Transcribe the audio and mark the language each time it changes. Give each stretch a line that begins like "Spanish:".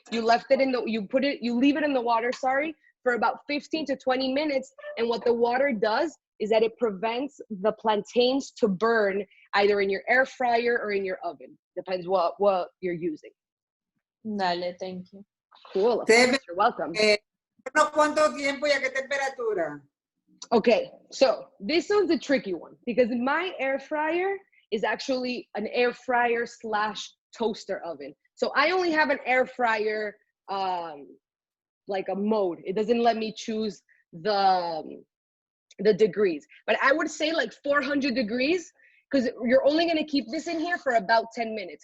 English: You leave it in the water, for about 15 to 20 minutes. And what the water does is that it prevents the plantains to burn either in your air fryer or in your oven. Depends what you're using. Dale, thank you. Cool, of course, you're welcome.
Spanish: ¿Cuánto tiempo y a qué temperatura?
English: Okay, so this one's a tricky one because my air fryer is actually an air fryer / toaster oven. So I only have an air fryer, like a mode. It doesn't let me choose the degrees, but I would say like 400 degrees, because you're only going to keep this in here for about 10 minutes.